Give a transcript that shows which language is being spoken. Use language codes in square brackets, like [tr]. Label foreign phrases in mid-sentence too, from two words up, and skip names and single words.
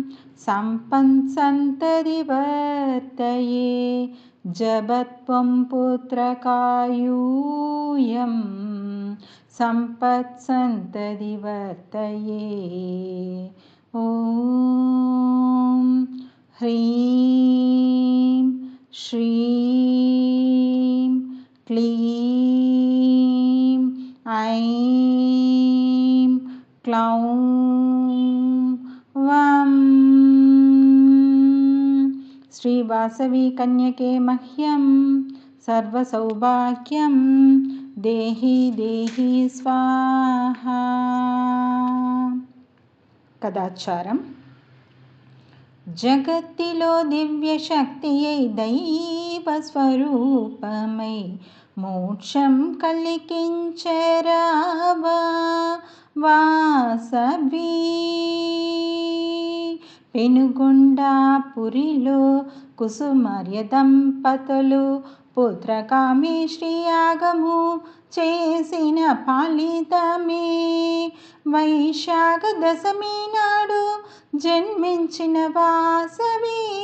[sa] सम्पत्सन्ततिवर्तये जपत्वं पुत्रकायूयं सम्पत्सन्ततिवर्तये ॐ ह्रीं श्रीं क्लीं ऐं क्लौं वं श्रीवासवी कन्यके मह्यं सर्वसौभाग्यं देहि देहि स्वाहा। [te] कदाचारं జగత్తిలో దివ్యశక్తియై దైవస్వరూపమై మోక్షం కలిగించరావా వాసవి పెనుగొండాపురిలో కుసుమార్య దంపతులు పుత్రకామేష్టి యాగము చేసిన ఫలితమే వైశాఖ దశమి నాడు జన్మించిన వాసవి